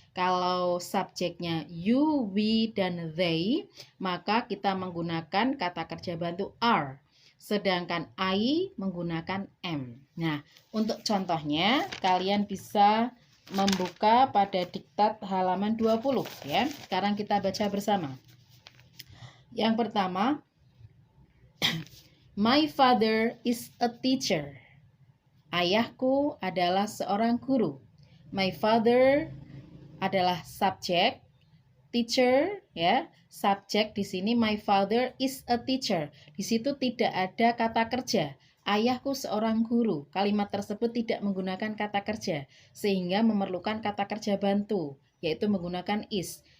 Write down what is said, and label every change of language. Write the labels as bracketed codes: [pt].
[id] Kalau subjeknya you, we, dan they, maka kita menggunakan kata kerja bantu are. Sedangkan I menggunakan am. Nah, untuk contohnya, kalian bisa membuka pada diktat halaman 20 ya. Sekarang kita baca bersama. Yang pertama, [en] my father is a teacher. [id] Ayahku adalah seorang guru. My father adalah subjek, teacher ya. Subjek di sini [en] my father is a teacher. [id] Di situ tidak ada kata kerja. Ayahku seorang guru. Kalimat tersebut tidak menggunakan kata kerja sehingga memerlukan kata kerja bantu, yaitu menggunakan is.